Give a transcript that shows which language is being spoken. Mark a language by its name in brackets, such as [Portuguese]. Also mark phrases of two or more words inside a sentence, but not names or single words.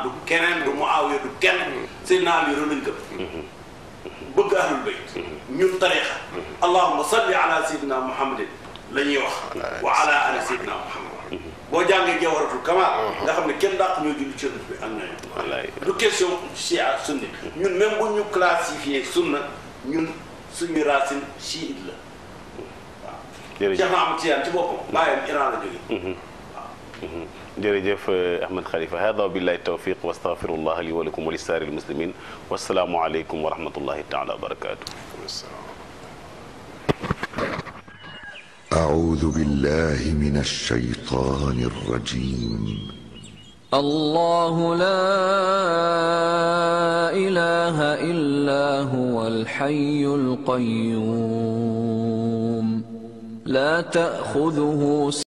[Wolof] du keneen du Muawiya du kenn Seydina Ali rek lañ gëm bëgg [Arabic] أهل البيت [Wolof] ñun tariqa [Arabic] اللهم صل على سيدنا محمد [Wolof] la ñuy wax [Arabic] وعلى آل سيدنا محمد [Wolof] boo jàngee jawharatul kamal nga xam ne kenn dàq ñoo julli ci bi ak ñooñu du question chia sunni ñun même bu ñu classifié sunna ñun suñu racine chiite la waaw Cheikh Ahmad Tidiane ci boppam bàyyam Iran la jóge [Arabic] jërëjëf Ahmed Khalifa هذا وبالله التوفيق وأستغفر الله لي ولكم ولسائر المسلمين والسلام عليكم ورحمة الله تعالى وبركاته أعوذ بالله من الشيطان الرجيم الله لا إله إلا هو الحي القيوم لا تأخذه